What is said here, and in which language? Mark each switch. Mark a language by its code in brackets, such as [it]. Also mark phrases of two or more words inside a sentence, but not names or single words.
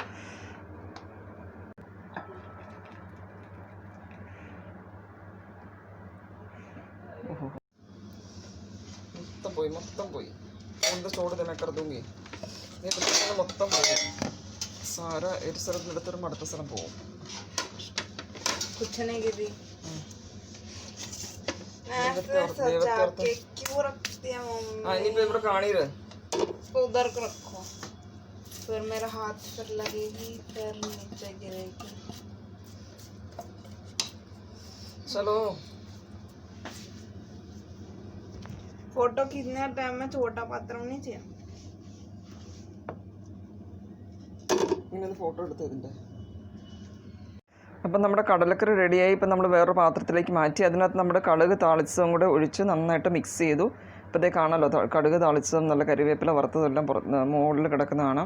[ml] മൊത്തം പോയി ഒന്ന് ചോട് തന്നെ കറുതൂങ്ങി മൊത്തം പോയി. സാര ഒരു സ്ഥലത്ത് എടുത്തിടുമ്പോൾ അടുത്ത സ്ഥലം പോകും. ഇനിയിപ്പോ ഇവിടെ കാണീര് [hi] उधर को रखो, फिर मेरा हाथ फिर लगेगी, फिर नीचे गिरेगी. चलो फोटो खींचने टाइम में छोटा पात्र नहीं चाहिए. [ml] ഇങ്ങനെ ഫോട്ടോ എടുത്തതിൻ്റെ. അപ്പം നമ്മുടെ കടലക്കറി റെഡിയായി. ഇപ്പം നമ്മൾ വേറൊരു പാത്രത്തിലേക്ക് മാറ്റി അതിനകത്ത് നമ്മുടെ കടുക് താളിച്ചതും കൂടെ ഒഴിച്ച് നന്നായിട്ട് മിക്സ് ചെയ്തു. ഇപ്പോൾ ഇതേ കാണാമല്ലോ, കടുക് താളിച്ചതും നല്ല കരിവേപ്പില വറുത്തതെല്ലാം മുകളിൽ കിടക്കുന്നതാണ്.